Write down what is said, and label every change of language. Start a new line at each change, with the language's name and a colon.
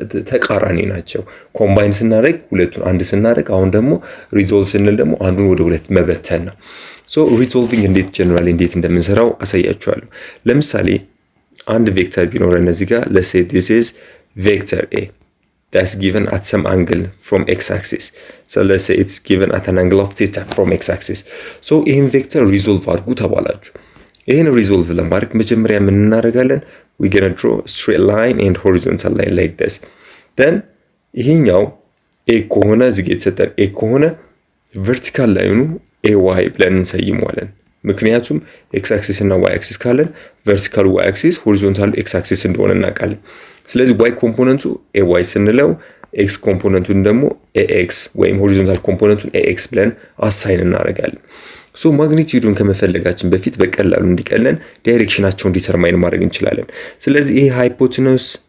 Amharic: ተቃራኒ ናቸው። ኮምባይን ስናደርግ ሁለቱን አንድ ስናደርግ አሁን ደግሞ ሪዞልቭ ስንል ደግሞ አንዱን ወደ ሁለት መበተን ነው። ሪዞልቪንግ እንዴት እንደምንሰራው አሳያችኋለሁ። ለምሳሌ አንድ ቬክተር ቢኖረን እዚህ ጋር
English: let's say this is vector a that's given at some angle from x axis. Let's say it's given at an angle of theta from x axis.
Amharic: ይሄን ቬክተር ሪዞልቭ አድርጉ ተባላችሁ። ይሄን ሪዞልቭ ለማድረግ መጀመሪያ ምን እናደርጋለን?
English: we're going to draw a straight line and horizontal line like this.
Amharic: Then ይሄኛው a ከሆነ እዚህ ጋር የተሰጠን a ከሆነ vertical ላይኑ ay ብለን እንሰይመዋለን። ምክንያቱም x axis እና y axis ካለን vertical y axis horizontal x axis እንደሆነ እናውቃለን። ስለዚህ y ኮምፖነንቱ ay ስንለው x ኮምፖነንቱን ደግሞ ax ወይም horizontal ኮምፖነንቱን ax ብለን አሳይን እናደርጋለን። ማግኒቲዩዱን ከመፈለጋችን በፊት በቀላሉ እንዲቀለን ዳይሬክሽናቸውን ዲተርማይን ማድረግ እንችላለን። ስለዚህ ይሄ ሃይፖቴነስ